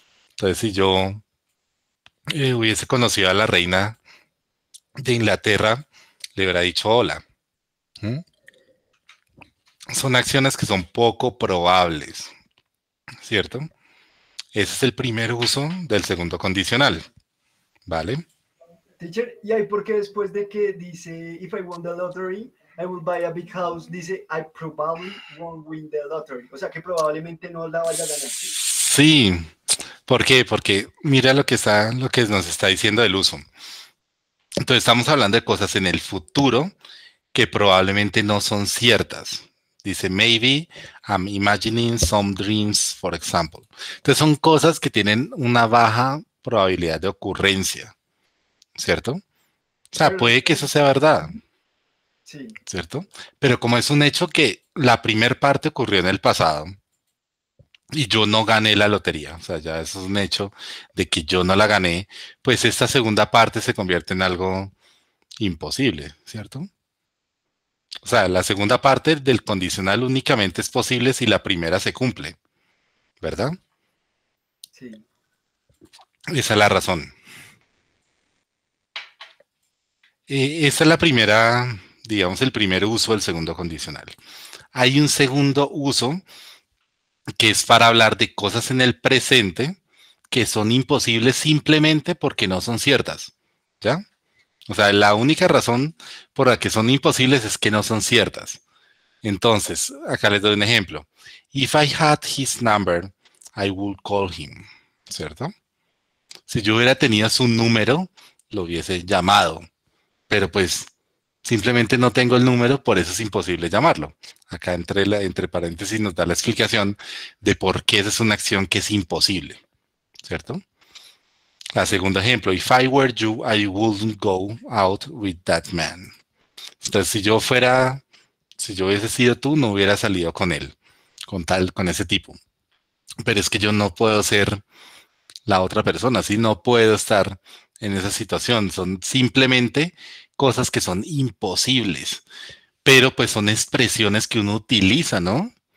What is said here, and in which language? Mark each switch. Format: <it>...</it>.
<es>Entonces, si yo hubiese conocido a la reina de Inglaterra, le hubiera dicho hola. ¿Mm? Son acciones que son poco probables, ¿cierto? Ese es el primer uso del segundo condicional, ¿vale?</es> <en>Teacher,</en> <es>y ahí porque después de que dice,</es> <en>if I won the lottery, I will buy a big house,</en> <es>dice,</es> <en>I probably won't win the lottery.</en> <es>O sea que probablemente no la vaya a ganar. Sí, ¿por qué? Porque mira lo que nos está diciendo el uso. Entonces estamos hablando de cosas en el futuro que probablemente no son ciertas. Dice,</es> <en>maybe I'm imagining some dreams, for example.</en> <es>Entonces son cosas que tienen una baja probabilidad de ocurrencia, ¿cierto? O sea, Pero puede que eso sea verdad, sí, ¿cierto? Pero como es un hecho que la primer parte ocurrió en el pasado y yo no gané la lotería, o sea, ya eso es un hecho de que yo no la gané, pues esta segunda parte se convierte en algo imposible, ¿cierto? O sea, la segunda parte del condicional únicamente es posible si la primera se cumple, ¿verdad? sí. Esa es la razón. Esa es la primera, digamos, el primer uso del segundo condicional. Hay un segundo uso que es para hablar de cosas en el presente que son imposibles simplemente porque no son ciertas, ¿ya? O sea, la única razón por la que son imposibles es que no son ciertas. Entonces, acá les doy un ejemplo.</es> <en>If I had his number, I would call him,</en> <es>¿cierto? Si yo hubiera tenido su número, lo hubiese llamado, pero pues simplemente no tengo el número, por eso es imposible llamarlo. Acá entre paréntesis nos da la explicación de por qué esa es una acción que es imposible, ¿cierto? La segundo ejemplo,</es> <en>if I were you, I wouldn't go out with that man.</en> <es>Entonces, si yo hubiese sido tú, no hubiera salido con él, con ese tipo. Pero es que yo no puedo ser la otra persona, ¿sí? No puedo estar en esa situación. Son simplemente cosas que son imposibles, pero pues son expresiones que uno utiliza, ¿no?</es>